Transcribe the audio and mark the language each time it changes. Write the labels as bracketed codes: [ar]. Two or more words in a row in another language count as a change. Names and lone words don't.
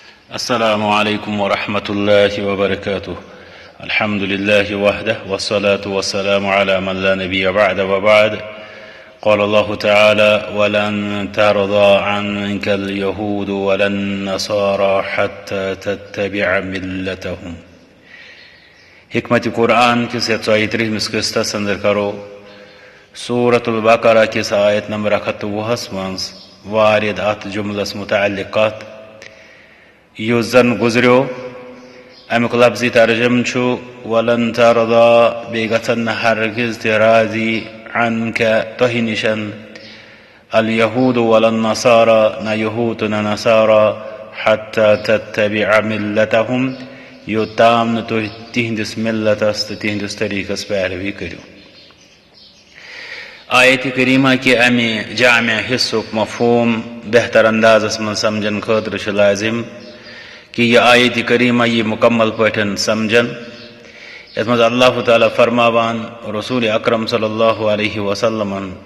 [ar] السلام عليكم ورحمة الله وبركاته. الحمد لله وحده والصلاة والسلام على من لا نبي بعد وبعد. قال الله تعالى: ولن ترضى عنك اليهود ولا النصارى حتى تتبع ملتهم. [ks] حکمت قرآن کس 133 قسطس اندر کرو سورة البقرہ کس آیت نمبر 120 منز وارد ات جملس متعلقات یُس زن گزریو امیک لفظی ترجم چھو [ar] ولن ترضى [ks] بیٚیہِ گژھن نہٕ ہرگز تہِ راضی عنك تۄہہِ نِشن [ar] اليهود ولا النصارى [ks] نہ یہود تہٕ نہ نصارى [ar] حتى تتبع ملتهم [ks] یوٚتام نہٕ تُہۍ تِہنٛدِس ملتس تہٕ تِہنٛدِس طریقس پیروی کٔرِو. آیت کریمہ کہ امہِ جامع حصُک مفہوم بہتر اندازس منٛز سمجھن خٲطرٕ چھُ لازم کہ یہ آیت کریمہ یہ مکمل پٲٹھۍ سمجھن یتھ منٛز اللہ تعالیٰ فرماوان رسول اکرم [ar] صلی اللہ علیہ وسلمن